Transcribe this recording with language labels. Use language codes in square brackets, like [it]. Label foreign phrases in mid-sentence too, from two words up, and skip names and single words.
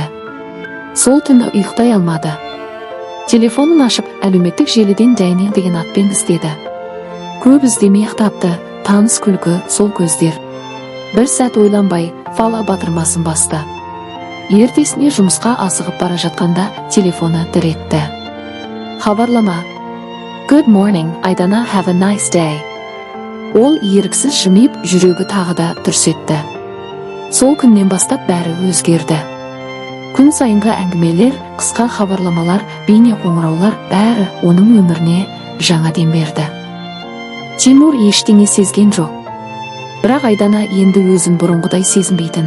[kk] Сол түні ұйықтай алмады. Телефонын ашып, әлеуметтік желіден Дэниел деген атпен іздеді. Көп іздемей тапты, таныс күлкі, сол көздер. Бір сәт ойланбай, фала батырмасын басты. Ертесіне жұмысқа асығып бара жатқанда телефоны дір етті. Хабарлама: [en] «Good morning, Айдана, have a nice day». [kk] Ол еріксіз жымиып, жүрегі тағы да дүрс етті. Сол күннен бастап бәрі өзгерді. Күн сайынғы әңгімелер, қысқа хабарламалар, бейне қоңыраулар, бәрі оның өміріне жаңа дем берді. Тимур ештеңе сезген жоқ. Бірақ Айдана енді өзін бұрынғыдай сезінбейтін.